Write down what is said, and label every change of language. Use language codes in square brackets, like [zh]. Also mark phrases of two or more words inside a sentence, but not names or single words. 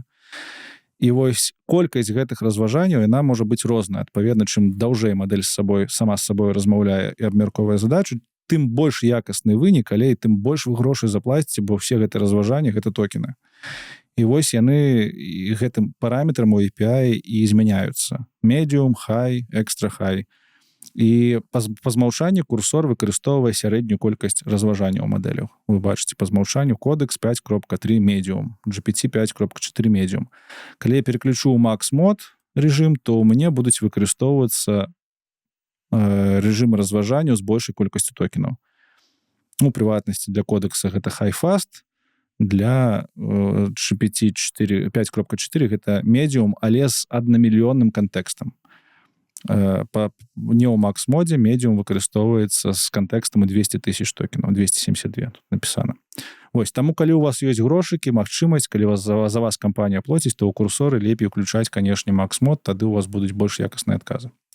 [be] І вось колькасць гэтых разважанняў, яна можа быць розная. Адпаведна, чым даўжэй мадэль сама з сабой размаўляе і абмяркоўвае задачу, тым больш якасны вынік, але і тым больш вы грошай заплаціце, бо ўсе гэтыя разважанні — гэта токены. І вось яны гэтым параметрам у API і змяняюцца. [en] Medium, high, extra high. [be] І па змаўчанні курсор выкарыстоўвае сярэднюю колькасць разважанняў мадэляў. Вы бачыце, па змаўчанню кодекс 5.3 medium, GPT 5.4 medium. Калі я переключу ў Max-мод рэжым, то ў мяне будуць выкарыстоўвацца рэжымы разважанняў з большай колькасцю токенаў. У прыватнасці для кодекса гэта [en] high fast, [be] для GPT 5.4 гэта medium, але з 1 мільённым кантэкстам. Не ў Max-модзе medium выкарыстоўваецца з кантэкстам 200 000 токенаў, 272 тут напісана. Вось, таму калі у вас ёсць грошыкі, магчымасць, калі за вас кампанія плоціць, то ў курсоры лепей уключаць, канешне, Max-мод, тады у вас будуць больш якасныя адказы.